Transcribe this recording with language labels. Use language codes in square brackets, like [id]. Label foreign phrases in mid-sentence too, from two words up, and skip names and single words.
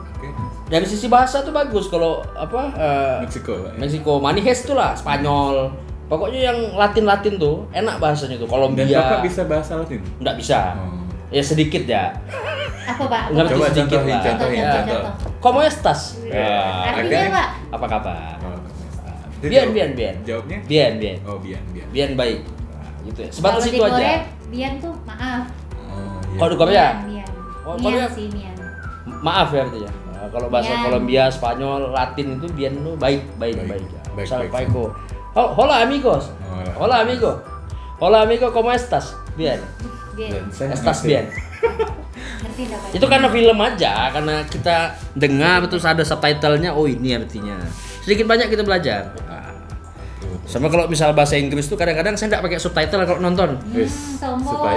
[id] Oke. Dari sisi bahasa tuh bagus kalau apa Meksiko, Pak. ya? Meksiko, Manihes tuh lah, Spanyol. Pokoknya yang Latin-Latin tuh enak bahasanya tuh. Dan Kolombia Bapak bisa bahasa Latin? nggak bisa. Oh. Ya sedikit ya. Apa Pak? Ngerti Coba sedikit contohin, lah. contohin, Ya. contoh. [es] Como estas? [id] Artinya Artinya- Pak? Apa kabar? Oh. [es] Bien, bien, bien. [id] Jawabnya? [es] Bien, bien. Oh, bien, bien. [id] Bien baik. Nah, gitu ya. Sebatas Kalau itu di Korea, aja. Bian tuh maaf. Oh, iya. Kalau di Korea, Bian. Oh, Mian Korea. sih Mian. maaf ya artinya. Nah, kalau bahasa [es] Bien. [id] Kolombia, Spanyol, Latin itu bien tuh baik, baik, Baik. baik. Baik, Misal baik. Pak Eko. [es] Hola amigos. Hola. Hola amigo. Hola amigo, ¿cómo estás? Bien. Bian. [id] Dan saya [es] Estás [id] ngerti. [es] bien. [id] Ngerti enggak Pak? Itu karena film aja, karena kita dengar terus ada subtitlenya, oh ini artinya. Sedikit banyak kita belajar. Nah, sama kalau misal bahasa Inggris tuh kadang-kadang saya nggak pakai subtitle kalau nonton. Wis, sombong. supaya-